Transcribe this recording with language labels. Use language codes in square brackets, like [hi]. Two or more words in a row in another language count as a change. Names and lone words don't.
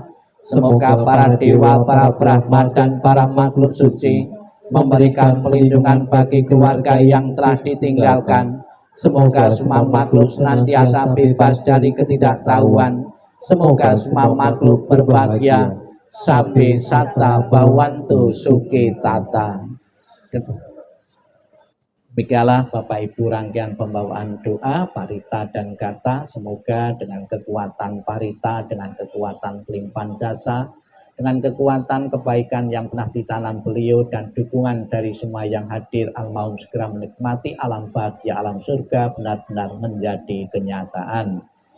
[id] Semoga para dewa, para Brahma dan para makhluk suci memberikan perlindungan bagi keluarga yang telah ditinggalkan. Semoga semua makhluk senantiasa bebas dari ketidaktahuan. Semoga semua makhluk berbahagia. [pi] Sabe sata bawantu suki tata. [id] Demikianlah Bapak Ibu rangkaian pembawaan doa parita dan kata. Semoga dengan kekuatan parita, dengan kekuatan pelimpahan jasa, dengan kekuatan kebaikan yang pernah ditanam beliau dan dukungan dari semua yang hadir, almarhum segera menikmati alam bahagia, alam surga benar-benar menjadi kenyataan.